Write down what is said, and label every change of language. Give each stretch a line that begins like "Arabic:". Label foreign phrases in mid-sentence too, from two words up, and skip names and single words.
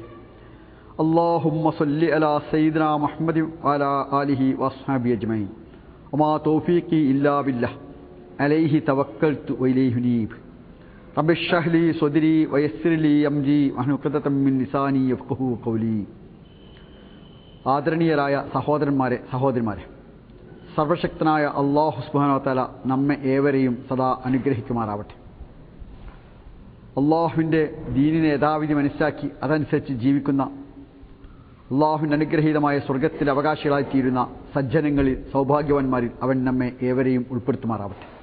Arabic: اللهم صل على سيدنا محمد وعلى آله وأصحابه أجمعين. وما توفيقي إلا بالله. عليه توكلت وإليه أنيب. رب اشرح لي صدري ويسر لي أمري واحلل عقدة من لساني يفقهوا قولي.
Malayalam: ആദരണീയരായ സഹോദരന്മാരെ, സർവശക്തനായ
Arabic: الله سبحانه وتعالى
Malayalam: നമ്മെ ഏവരെയും സദാ അനുഗ്രഹിക്കുമാറാവട്ടെ. അല്ലാഹുവിൻ്റെ ദീനിനെ യഥാവിധി മനസ്സിലാക്കി അതനുസരിച്ച് ജീവിക്കുന്ന അല്ലാഹുവിൻ്റെ അനുഗ്രഹീതമായ സ്വർഗത്തിലെ അവകാശികളായിത്തീരുന്ന സജ്ജനങ്ങളിൽ, സൗഭാഗ്യവാന്മാരിൽ അവൻ നമ്മെ ഏവരെയും ഉൾപ്പെടുത്തുമാറാവട്ടെ.